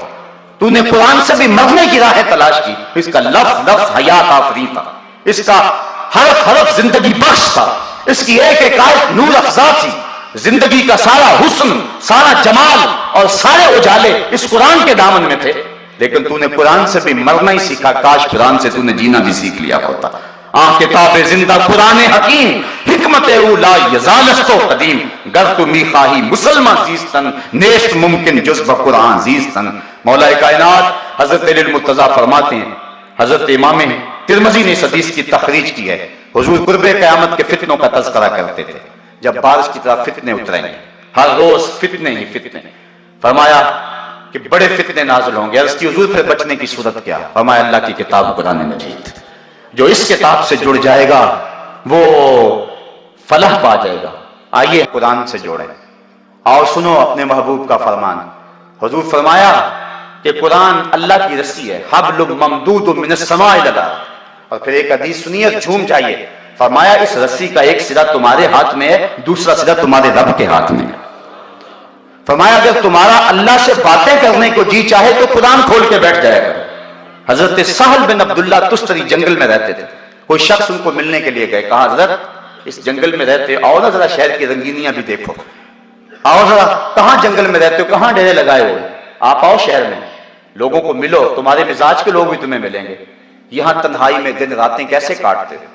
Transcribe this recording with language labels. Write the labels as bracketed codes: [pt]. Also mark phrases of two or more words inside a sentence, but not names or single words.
[ur] تو نے قرآن سے بھی مرنے کی راہیں تلاش کی۔ اس کا لفظ لفظ حیات آفریں تھا، اس کا حرف حرف زندگی بخش تھا، اس کی ایک ایک آیت نور افزا تھی. زندگی کا سارا حسن، سارا جمال اور سارے اجالے اس قرآن کے دامن میں تھے. لیکن تو نے قرآن سے بھی مرنا ہی سیکھا، کاش قرآن سے تو نے جینا بھی سیکھ لیا ہوتا۔ [fa] کتاب زندہ قرآن حکیم، حکمت اولا یزالستو قدیم، گر تو می خواہی مسلمان زیستن، نیست ممکن جز بقرآن زیستن۔ [ur] مولا کائنات حضرت علی المرتضیٰ فرماتے ہیں، حضرت امام ترمذی نے اس حدیث کی تخریج کی ہے، حضور قرب قیامت کے فتنوں کا تذکرہ کرتے تھے، جب بارش کی طرح فتنے اتریں گے، ہر روز فتنے ہی فتنے، فرمایا کہ بڑے فتنے نازل ہوں گے۔ عرض کی حضور پھر بچنے کی صورت کیا؟ فرمایا اللہ کی کتاب قرآن مجید، جو اس کتاب سے جڑ جائے گا وہ فلاح پا جائے گا۔ آئیے قرآن سے جوڑیں، آؤ سنو اپنے محبوب کا فرمان۔ حضور فرمایا کہ قرآن اللہ کی رسی ہے، [ar] حبل ممدود من السماء الی الارض۔ [ur] اور پھر ایک حدیث سنیے، جھوم جائیے، فرمایا اس رسی کا ایک سرا تمہارے ہاتھ میں ہے، دوسرا سرا تمہارے رب کے ہاتھ میں ہے۔ فرمایا اگر تمہارا اللہ سے باتیں کرنے کو جی چاہے تو قرآن کھول کے بیٹھ جائے گا۔ حضرت سہل بن عبداللہ تستری جنگل میں رہتے تھے، کوئی شخص ان کو ملنے کے لیے گئے، کہا حضرت اس جنگل میں رہتے آؤ نا ذرا شہر کی رنگینیاں بھی دیکھو، آؤ ذرا، کہاں جنگل میں رہتے ہو، کہاں ڈیرے لگائے ہوئے، آپ آؤ شہر میں، لوگوں کو ملو، تمہارے مزاج کے لوگ بھی تمہیں ملیں گے، یہاں تنہائی میں دن راتیں کیسے کاٹتے ہو؟